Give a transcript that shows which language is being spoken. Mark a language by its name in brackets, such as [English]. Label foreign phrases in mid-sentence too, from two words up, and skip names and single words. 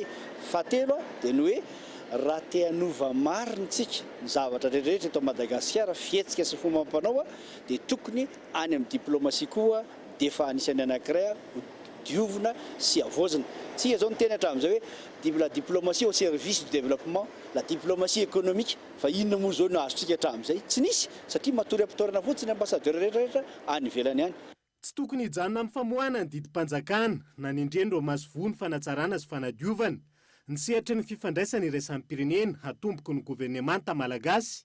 [Malagasy] Fahatelo dia ny hoe raha te hanova marina tsika ny zavatra rehetrarehetra eto Madagasikara fihetsika sy fomba ampanao dia tokony any amin'ny diplomasia koa dia efa anisany anankiray diovina sy avozina. Tsika zao ny teny hatramin'izay hoe [French] la diplomatie au service du développement, la diplomatie économique, [Malagasy] fa inona moa zao no azotsika hatramin'izay? Tsy nisy satria matory ampitorana fotsiny ambassadeur rehetrarehetra any ivelany any. Tsy tokony hijanona amin'ny famoahana ny didim-panjakana na ny indrendro masivony fanatsarana sy fanadiovana. Ny sehatra ny fifandraisana iraisan'ny pirenena hatomboky ny gouvernemanta malagasy.